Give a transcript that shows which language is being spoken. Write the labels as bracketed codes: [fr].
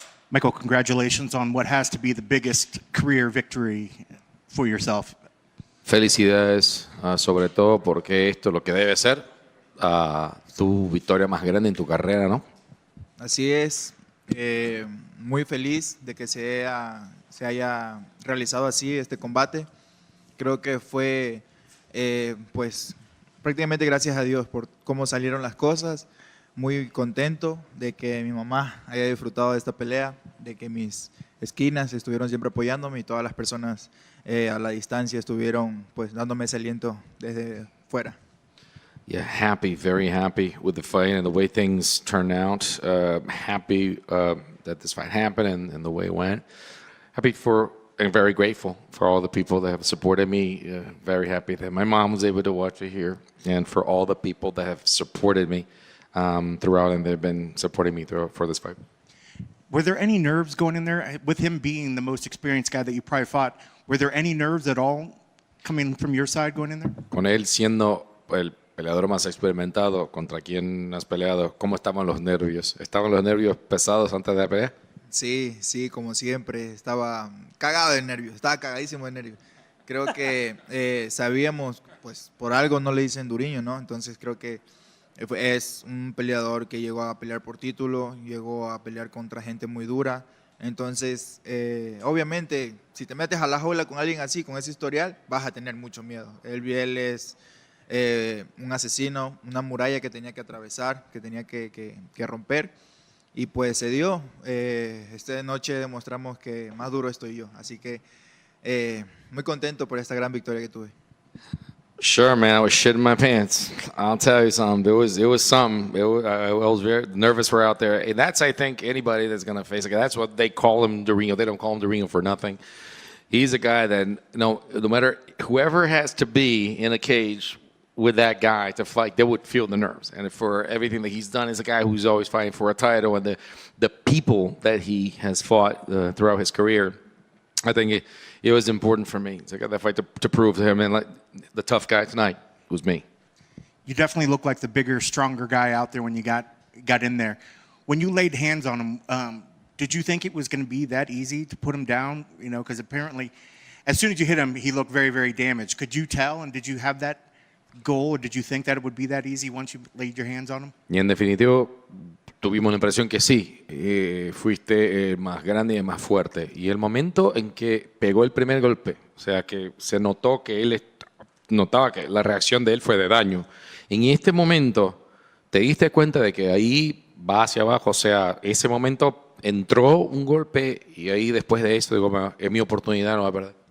[en] Michael, congratulations on what has to be the biggest career victory for yourself. [es] Felicidades, sobre todo porque esto es lo que debe ser tu victoria más grande en tu carrera, ¿no? Así es, muy feliz de que se haya realizado así este combate. Creo que fue pues prácticamente gracias a Dios por cómo salieron las cosas. Muy contento de que mi mamá haya disfrutado de esta pelea, de que mis esquinas estuvieron siempre apoyándome y todas las personas a la distancia estuvieron pues dándome ese aliento desde fuera. [en] Yeah, happy, very happy with the fight and the way things turned out. Happy that this fight happened and the way it went. Happy for and very grateful for all the people that have supported me. Very happy that my mom was able to watch it here, and for all the people that have supported me throughout, and they've been supporting me for this fight. Were there any nerves going in there? With him being the most experienced guy that you probably fought, were there any nerves at all coming from your side going in there? [es] Con él siendo el peleador más experimentado contra quien has peleado, ¿cómo estaban los nervios? ¿Estaban los nervios pesados antes de la pelea? Sí, sí, como siempre, estaba cagado de nervios, estaba cagadísimo de nervios. Creo que sabíamos, pues por algo no le dicen Duriño, ¿no? Entonces creo que es un peleador que llegó a pelear por título, llegó a pelear contra gente muy dura. Entonces, obviamente, si te metes a la jaula con alguien así, con ese historial, vas a tener mucho miedo. Él es un asesino, una muralla que tenía que atravesar, que tenía que romper. Y pues se dio. Esta noche demostramos que más duro estoy yo. Así que muy contento por esta gran victoria que tuve. [en] Sure, man. I was shitting my pants. I'll tell you something. It was something. I was very nervous. We're out there, and that's I think anybody that's gonna face a guy. That's what they call him Dorino. They don't call him Dorino for nothing. He's a guy that no matter whoever has to be in a cage with that guy to fight, they would feel the nerves. And for everything that he's done, is a guy who's always fighting for a title, and the people that he has fought throughout his career. I think it was important for me to get that fight to prove to him, and like the tough guy tonight was me. You definitely look like the bigger, stronger guy out there when you got in there. When you laid hands on him, did you think it was going to be that easy to put him down? You know, because apparently, as soon as you hit him, he looked very, very damaged. Could you tell, and did you have that goal, or did you think that it would be that easy once you laid your hands on him? [es] Y en definitivo, tuvimos la impresión que sí, fuiste el más grande y el más fuerte. Y el momento en que pegó el primer golpe, o sea, que se notó que él notaba que la reacción de él fue de daño. En este momento, te diste cuenta de que ahí va hacia abajo, o sea, ese momento entró un golpe y ahí después de eso, digo, es mi oportunidad, no va a perder.